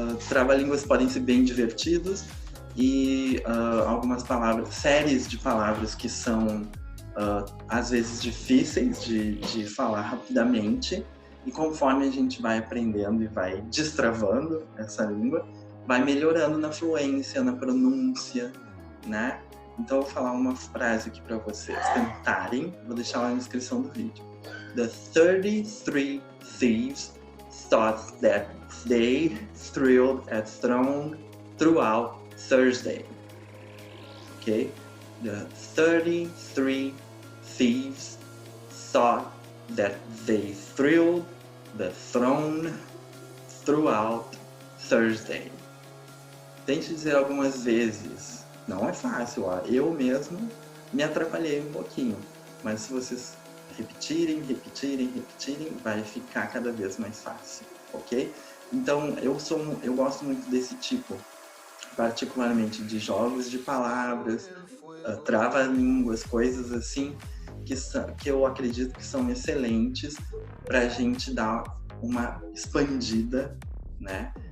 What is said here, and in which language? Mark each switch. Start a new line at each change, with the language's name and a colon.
Portuguese: Trava-línguas podem ser bem divertidos e algumas palavras, séries de palavras que são às vezes difíceis de falar rapidamente, e conforme a gente vai aprendendo e vai destravando essa língua, vai melhorando na fluência, na pronúncia, né? Então eu vou falar uma frase aqui para vocês tentarem, vou deixar lá na descrição do vídeo.
English: The 33 thieves thought that they thrilled at throne throughout Thursday. Okay? The 33 thieves thought that they thrilled the throne throughout Thursday.
Portuguese: Tente dizer algumas vezes. Não é fácil, ó. Eu mesmo me atrapalhei um pouquinho. Mas se vocês repetirem, vai ficar cada vez mais fácil, ok? Então, eu gosto muito desse tipo, particularmente de jogos de palavras, trava-línguas, coisas assim, que eu acredito que são excelentes para a gente dar uma expandida, né?